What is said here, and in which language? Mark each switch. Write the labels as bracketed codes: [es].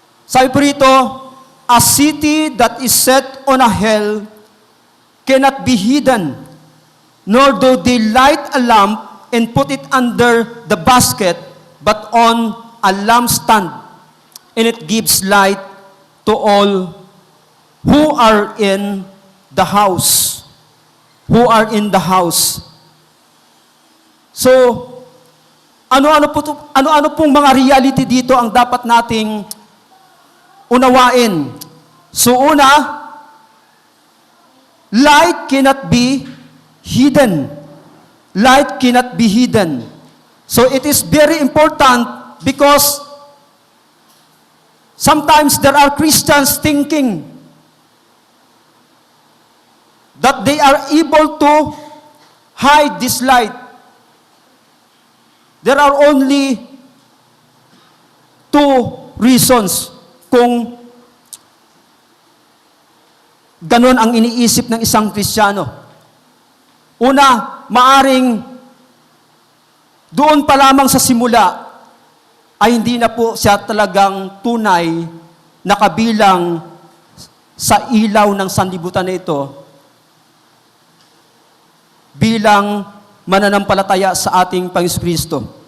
[tl] Sabi po rito, [en] a city that is set on a hill cannot be hidden, nor do they light a lamp and put it under the basket, but on a lampstand, and it gives light to all who are in the house. Who are in the house. [tl] So, ano-ano pong mga reality dito ang dapat nating unawain? [en] So una, light cannot be hidden. Light cannot be hidden. So it is very important because sometimes there are Christians thinking that they are able to hide this light. There are only two reasons [tl] kung ganon ang iniisip ng isang Kristiyano. Una, maaring doon pa lamang sa simula ay hindi na po siya talagang tunay na kabilang sa ilaw ng sanlibutan na ito bilang mananampalataya sa ating Panginoon Kristo.